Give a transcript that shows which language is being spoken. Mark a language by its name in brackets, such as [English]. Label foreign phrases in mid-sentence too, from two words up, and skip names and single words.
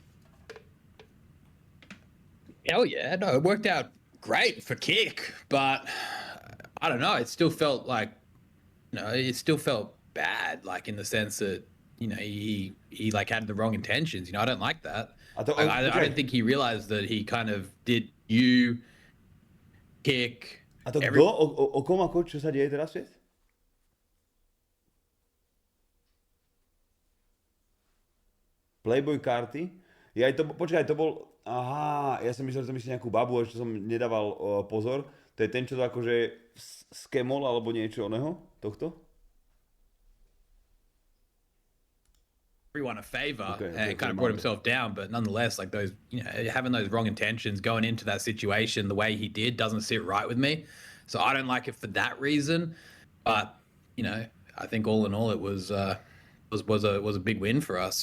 [English] Hell yeah, no, it worked out great for Kick, but I don't know. It still felt like, it still felt bad, like in the sense that, he like had the wrong intentions. I don't like that. I don't think he realized that he kind of did you, Kick. [Slovak] A to kto? O kom ako? Čo sa deje teraz, vieš? Playboi Carti? Počkaj, to bol... Aha, ja som myslel, že to myslí nejakú babu, ešte som nedával pozor. To je ten, čo to akože skemol alebo niečo oného? Tohto? [English] Everyone a favor and kind of brought himself down, but nonetheless, like those, having those wrong intentions going into that situation the way he did doesn't sit right with me. So I don't like it for that reason. But I think all in all, it was a big win for us.